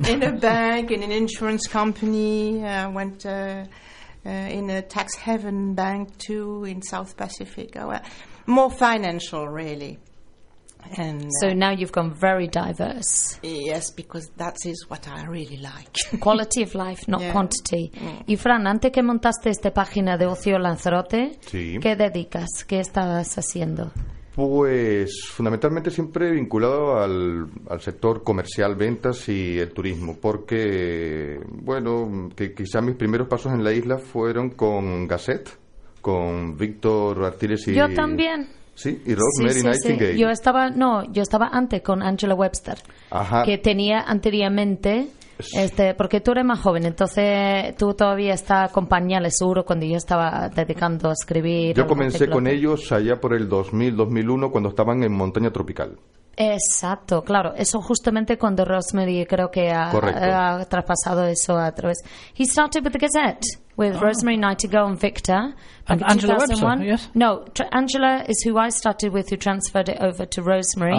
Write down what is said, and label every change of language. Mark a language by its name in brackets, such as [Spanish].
[English] In a bank, in an insurance company, I went in a tax haven bank too in South Pacific. More financial, really. And so now you've gone very diverse. Yes, because that is what I really like. Quality of life, not quantity. [Spanish] Mm. Y Fran, antes que montaste esta página de Ocio Lanzarote, ¿qué dedicas? ¿Qué estabas haciendo? Pues fundamentalmente siempre vinculado al sector comercial, ventas y el turismo, porque, bueno, quizás mis primeros pasos en la isla fueron con Gasset, con Víctor Artiles y... Yo también. Sí, y Rose Mary Nightingale. Sí. Yo estaba antes con Angela Webster, que tenía anteriormente... porque tú eres más joven, entonces tú todavía estás con pañales, seguro, cuando yo estaba dedicando a escribir. Yo comencé con ellos allá por el 2000, 2001, cuando estaban en Montaña Tropical. Exacto, claro. Eso justamente cuando Rosemary creo que ha traspasado eso a través. [English] He started with the Gazette with Rosemary Nightingale and Victor. And Angela Webster, yes? No, Angela is who I started with, who transferred it over to Rosemary.